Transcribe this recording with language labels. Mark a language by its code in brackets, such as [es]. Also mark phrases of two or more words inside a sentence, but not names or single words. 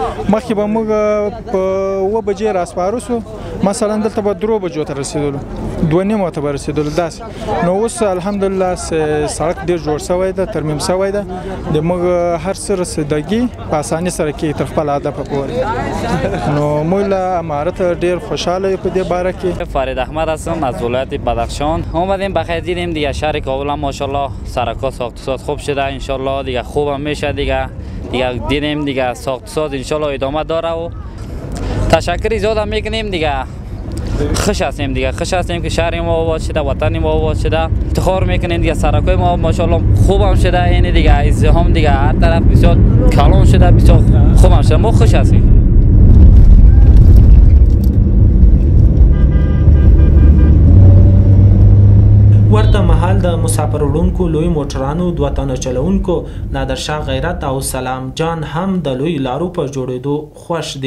[ps] مخکې به موږ په 9 بجې راسپاره شو، مثلا دلته به 3 بجو ته رسېدلو، 2:30 ته به رسېدلو داسې. نو اوس الحمدلله سړک ډېر جوړ شوی ده، ترمیم شوی ده، د موږ هر څه رسیدګي په اسانۍ سره کېږي تر خپل هدفه پورې. نو موږ له امارت ډېر خوشحاله یو په دې باره کې. [fa] فرید احمد هستم از ولایت بدخشان. اومدیم بخیر دیدیم دیگه شهر کابل هم ماشاءالله سرکا ساخت و ساز خوب شده، انشالله دیگه خوبم میشه دیگه دیدیم دیگه ساخت و ساز انشالله ادامه داره و تشکر زیاد هم میکنیم دیگه. خوش هستیم دیگه، خوش هستیم که شهر ما آباد شده، وطن ما آباد شده، افتخار میکنیم دیگه. سرکای ما ماشاءالله خوبم شده، این دیگه ازدحام دیگه هر طرف بسیار کلان شده، بسیار خوبم شده، ما خوش هستیم. [ps] ورته مهال د مسافر وړونکو لوی موټرانو 2 تنه چلوونکو نادرشاه غیرت او سلام جان هم د لوی لارو په جوړېدو خوښ دي.